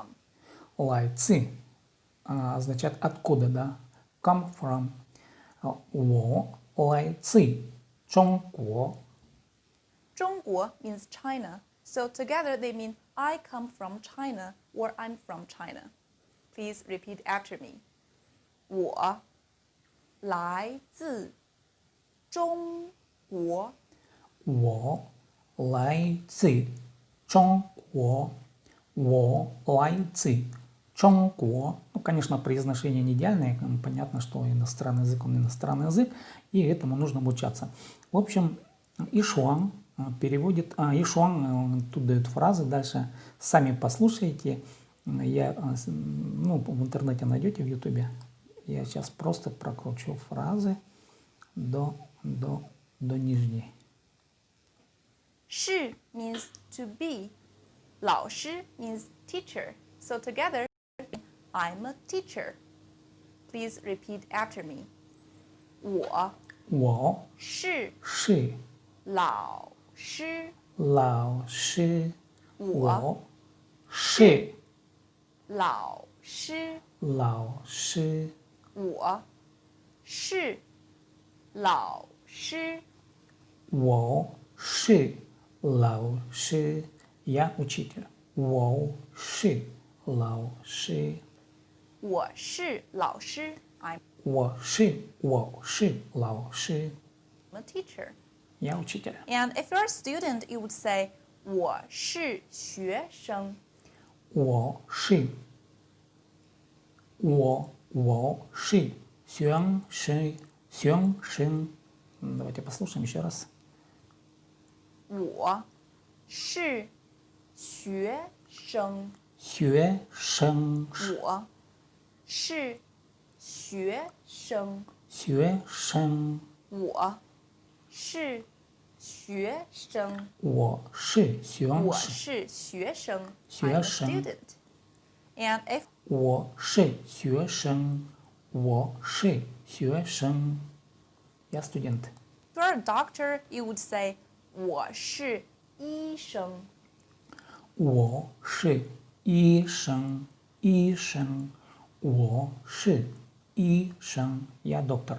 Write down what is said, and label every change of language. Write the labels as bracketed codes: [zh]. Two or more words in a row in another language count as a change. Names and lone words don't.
[ru] 来自 означает откуда, да? [en] Come from. [zh] 我来自中国。 [en] 中国 means China. So together they mean I come from China or I'm from China. Please repeat after me. [zh] 我来自中国。我来自中国。我来自中国. [ru] Ну, конечно, произношение не идеальное. Понятно, что иностранный язык, он иностранный язык, и этому нужно обучаться. В общем, Ишуан переводит, Ишуан тут дает фразы, дальше сами послушайте. Я, ну, в интернете найдете, в ютубе. Я сейчас просто прокручу фразы до нижней. [en] 是 means to be. 老师 means teacher. So together, I'm a teacher. Please repeat after me. [zh] 我是老师。老师。我是老师。老师。我是老师。我是老师。 [ru] Я учитель. [zh] 我是老师。我是老师。I'm 我是老师。 [en] a teacher. [ru] Я учитель. [en] And if you're a student, you would say [zh] 我是学生。我是学生。 [ru] Давайте послушаем еще раз. [zh] 我是学生。学生。我是学生。学生。我是学生。我是学生。我是学生。学 [en] I'm a [zh] 生。 [en] student. And if [zh] 我是学生。我是学生。 [ru] Я студент. [en] you're a doctor, you would say [zh] 我是医生。我是医生。医生。我是医生。 [ru] Я доктор.